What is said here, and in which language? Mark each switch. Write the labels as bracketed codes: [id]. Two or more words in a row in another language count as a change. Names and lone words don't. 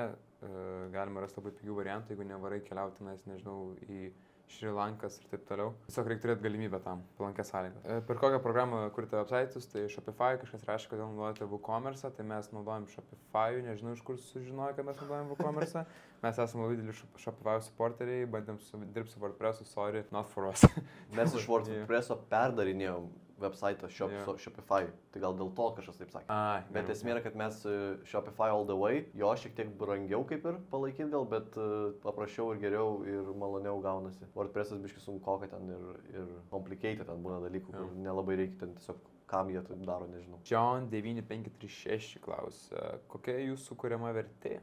[lt] Galima rasti labai pigių variantų, jeigu nevarai keliauti, nežinau, į Šri Lankas ir taip toliau. Tiesiog reikia turėti galimybę tam, palankės sąlygas. Per kokią programą kurite website'us, tai Shopify, kažkas rašė, kodėl naudojate WooCommerce, tai mes naudojam Shopify, nežinau iš kur sužinojo, kad mes naudojam WooCommerce. Mes esame labai dideli Shopify supporteriai, bandėm dirbti su WordPressu, [en] sorry, not for us. [lt] Mes iš WordPresso perdarinėjom website Jo. Shopify, tai gal dėl to kažkas taip sakė. Ai, Bet esmė yra, kad mes Shopify [en] all the way, [lt] jo šiek tiek brangiau kaip ir palaikyti gal, bet paprasčiau ir geriau ir maloniau gaunasi. WordPress'as biškai sunku, kad ten ir complicated ten būna dalykų, kur nelabai reikia ten tiesiog, kam jie taip daro, nežinau. John 9536 klausia, kokia jūsų kuriama vertė?